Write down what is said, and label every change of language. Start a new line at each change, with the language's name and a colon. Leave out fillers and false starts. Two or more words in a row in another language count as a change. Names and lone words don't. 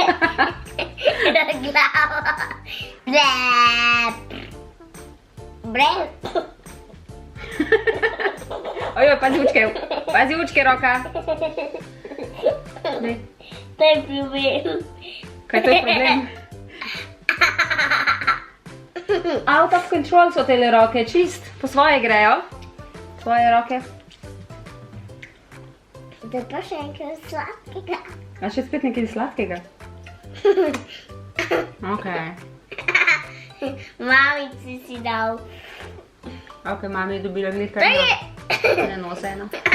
Slovenian: Glava. Brep. Brep. Ojoj, pazi učke, roka. Dej. To je problem. Kaj to je problem?
English: Out of control
Slovenian: so tele roke, čist. Po svoje grejo. Tvoje roke. Da pa še enkrat sladkega. A še spet nekaj sladkega? Okej. Mamici si dal. Ok, mami je dobila glihkar ne nose eno.